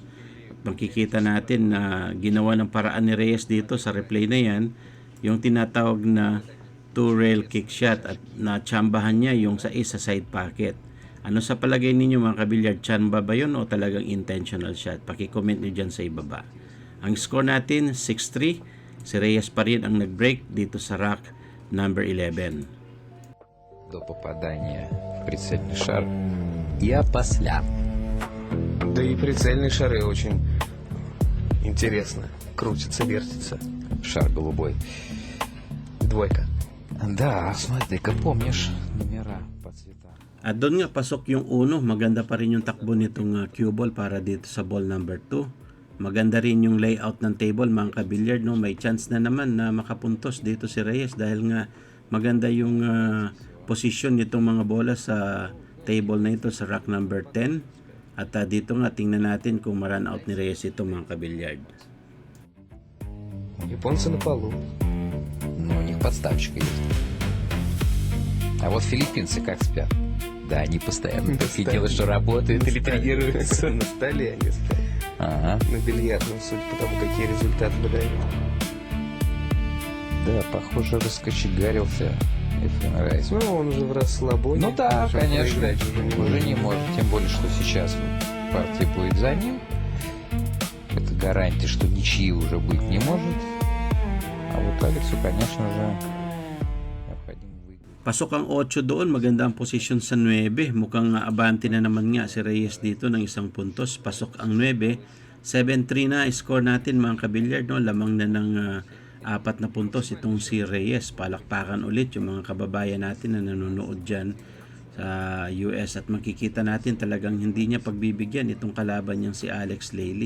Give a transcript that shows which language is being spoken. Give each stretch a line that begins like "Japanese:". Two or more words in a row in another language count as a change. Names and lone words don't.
Filipino: Makikita natin na ginawa ng paraan ni Reyes dito sa replay na yan, yung tinatawag na
English: two-rail kick shot
Filipino: at natsambahan niya yung sa
English: side pocket.
Filipino: Ano sa palagay ninyo mga kabilyard, chamba ba yun o talagang
English: intentional shot?
Filipino: Paki-comment nyo dyan sa ibaba. Ang score natin, 6-3. Si Reyes pa rin ang nag-break dito sa
English: rack number
Filipino: 11.
Russian: До попадания в прицельный шар и опосля. Да и прицельные шары очень интересно. Крутится, вертится. Шар голубой. Двойка. Да, смотри-ка, помнишь номера по цветам.
Filipino: At doon nga pasok yung 1, maganda pa rin yung takbo nitong
English: cue ball
Filipino: para dito sa
English: ball number
Filipino: 2. Maganda rin yung layout ng table mga kabilyard, no? May chance na naman na makapuntos dito si Reyes dahil nga maganda yung position nitong mga bola sa table na ito sa
English: rack number
Filipino: 10. At dito nga tingnan natin kung ma-run out ni Reyes ito mga kabilyard.
Russian: Японцы на полу. Но у них подставочка есть. А вот филиппинцы как спят? Да, они постоянно только и делают, что работают или тренируются. На столе они стоят. Ага. На бильярдном, судя по тому, какие результаты выдают. Да, похоже, раскочегарился Efren Reyes. Ну, он уже в расслабоне. Ну да, Уже конечно. проиграть Уже не может. Тем более, что сейчас партия будет за ним. Это гарантия, что ничьи уже быть не может. А вот Алексу, конечно же, необходимо выиграть.
Filipino: Pasok ang 8 doon, maganda ang posisyon sa 9. Mukhang abante na naman nga si Reyes dito ng 1 puntos. Pasok ang 9 7-3 na score natin mga kabilyard, no? Lamang na ng 4 na puntos itong si Reyes. Palakpakan ulit yung mga kababayan natin na nanonood dyan sa US, at makikita natin talagang hindi niya pagbibigyan itong kalaban niyang si Alex Lely.